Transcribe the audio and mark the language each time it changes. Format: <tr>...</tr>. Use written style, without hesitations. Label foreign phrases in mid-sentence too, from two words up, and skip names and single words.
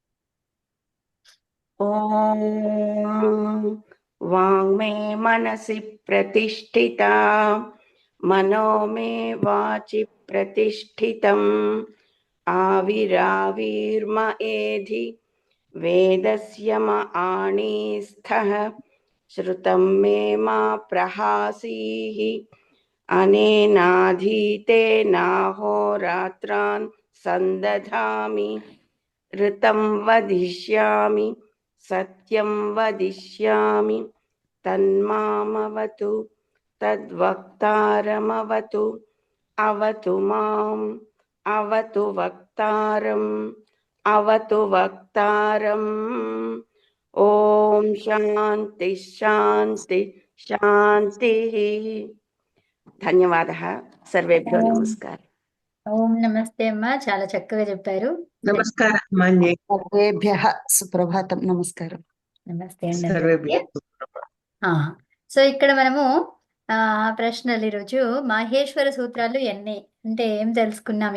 <sa>ఓం వాంగ్మే మనసి ప్రతిష్ఠిత మనో మే వాచి ప్రతిష్ఠితం ఆవిరావిర్మ ఏధి వేదస్య మ ఆణీస్థః శ్రుతం మే మా ప్రహాసీః అనేనాధీతేనాహోరాత్రాన్ సందధామి ऋतं वदिष्यामि सत्यं वदिष्यामि तन्मामवतु तद्वक्तारमवतु अवतु माम् अवतु वक्तारम् अवतु वक्तारम् ॐ शान्ति शान्ति शान्तिः ధన్యవాదः సర్వేభ్యో నమస్కారం.</sa> <te>ఓం నమస్తే అమ్మా, చాలా చక్కగా చెప్పారు.</te> <sa>నమస్కారం మాన్య సర్వేభ్యః సుప్రభాతం. నమస్కారం.</sa> <te>నమస్తే అండి</te> <sa>సర్వేభ్యో</sa> <te>అందరికీ. సో ఇక్కడ మనము ప్రశ్నలు ఈరోజు మాహేశ్వర సూత్రాలు ఎన్ని అంటే ఏం తెలుసుకున్నాం.</te>